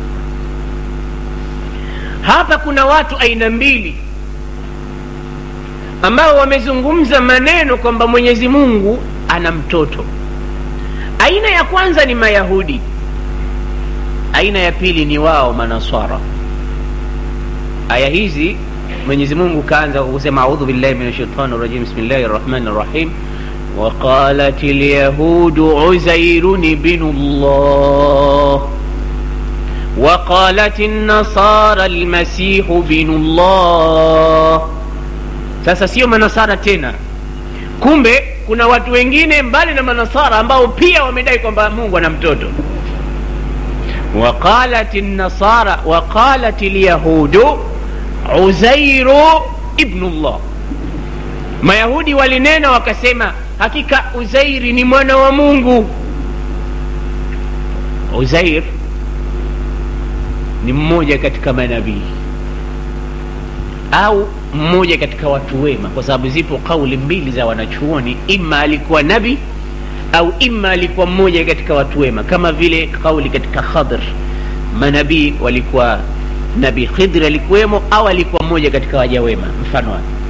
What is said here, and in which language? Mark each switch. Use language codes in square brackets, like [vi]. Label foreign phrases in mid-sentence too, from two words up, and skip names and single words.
[sw] Hapa kuna watu aina mbili ambao wamezungumza maneno kwamba Mwenyezi Mungu ana mtoto. Aina ya kwanza ni Mayahudi, aina ya pili ni wao manaswara. Aya hizi Mwenyezi Mungu kaanza kusema [ar] أعوذ بالله من الشيطان الرجيم بسم الله الرحمن الرحيم. وقالت اليهود عزير ابن الله وقالت النصارى المسيح ابن الله. [sw] Sasa sio manasara tena, kumbe kuna watu wengine mbali na manasara ambao pia wamedai kwamba Mungu ana mtoto. [ar] وقالت النصارى وقالت اليهود عزير ابن الله. [sw] Mayahudi walinena wakasema hakika Uzairi ni mwana wa Mungu. Uzair ni mmoja katika manabii au mmoja katika watu wema, kwa sababu zipo kauli mbili za wanachuoni, ima alikuwa nabii au ima alikuwa mmoja katika watu wema, kama vile kauli katika Khidr, manabii walikuwa nabii Khidr alikuwemo au alikuwa mmoja katika waja wema, mfano wake.